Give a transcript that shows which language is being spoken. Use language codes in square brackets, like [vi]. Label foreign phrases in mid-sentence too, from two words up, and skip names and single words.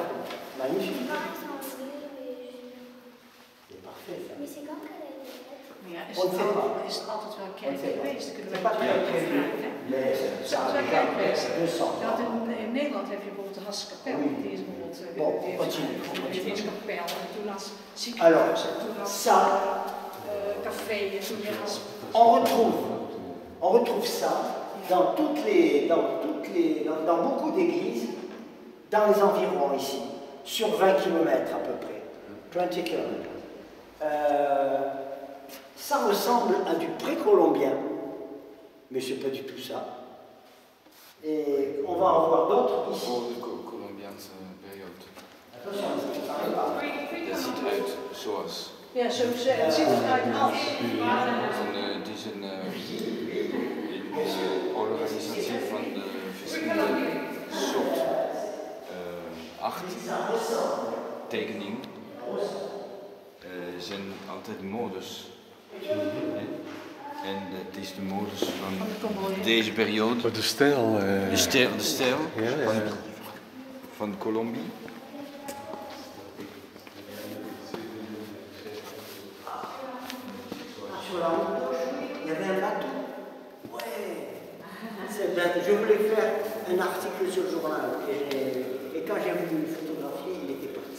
[fr] Magnifique. [nl] Waar is nou schilderen? [fr] C'est parfait, ça. Mais c'est quand qu'elle a été faite? [nl] Maar ja, [fr] On sait pas. [nl] is het altijd wel [fr] On [nl] kerk [fr] sait pas. [nl] geweest? Dan kunnen [fr] C'est [nl] we [fr] pas très prévu, [nl] vragen, hè? [fr] mais ça a déjà 200 [nl] Dat [fr] ans. [nl] in Nederland heb je bijvoorbeeld de Haskapel. [fr] Oui. [nl] Die is bijvoorbeeld [fr] Bon, continue. [nl] de Wiskapel. En toen als [fr] Alors, [nl] ziekenhuis. En toen als [fr] ça, [nl] café. En toen weer als... [fr] on retrouve ça dans beaucoup d'églises, dans les environs ici, sur 20 km à peu près, 20 km. Ça ressemble à du précolombien, mais c'est pas du tout ça. Et on va en voir d'autres ici. [nl] voor de Colombiaanse periode. [fr] Attention, ça n'arrive pas. [nl] Dat ziet eruit zoals. Ja, zo het ziet eruit als... Het is een organisatie van de verschillende soorten 8 tekeningen. Zijn altijd modus. En het is de modus van deze periode. Maar de stijl. De stijl Ja. van Colombie. [fr] Sur la route gauche, il y avait un bateau. Ouais. C'est bête. Je voulais faire un article sur le journal. Et quand j'ai voulu le photographier, il était parti.